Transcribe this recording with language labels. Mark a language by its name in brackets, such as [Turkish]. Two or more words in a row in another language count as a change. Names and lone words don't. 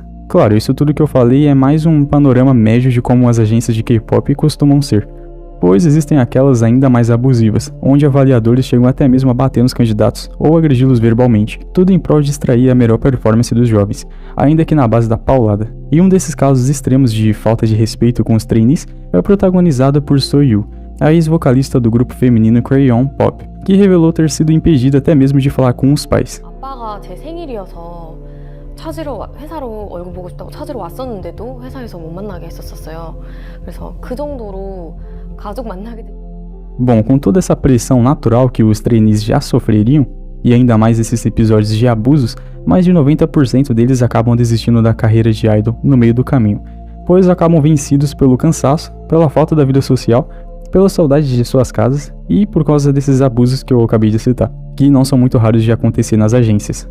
[Portuguese] Claro, isso tudo que eu falei é mais um panorama médio de como as agências de K-pop costumam ser, pois existem aquelas ainda mais abusivas, onde avaliadores chegam até mesmo a bater nos candidatos ou agredi-los verbalmente, tudo em prol de extrair a melhor performance dos jovens, ainda que na base da paulada. E um desses casos extremos de falta de respeito com os trainees é protagonizado por Soyou, a ex-vocalista do grupo feminino Crayon Pop, que revelou ter sido impedida até mesmo de falar com os pais. [Korean] 아빠가 제 생일이어서 회사로 얼굴 보고 싶다고 찾으러 왔었는데도 회사에서 못 만나게 했었어요. 그래서 그 정도로 가족 만나게 된 [Portuguese] Bom, com toda essa pressão natural que os trainees já sofreriam, e ainda mais esses episódios de abusos, mais de 90% deles acabam desistindo da carreira de idol no meio do caminho, pois acabam vencidos pelo cansaço, pela falta da vida social, pela saudade de suas casas e por causa desses abusos que eu acabei de citar, que não são muito raros de acontecer nas agências.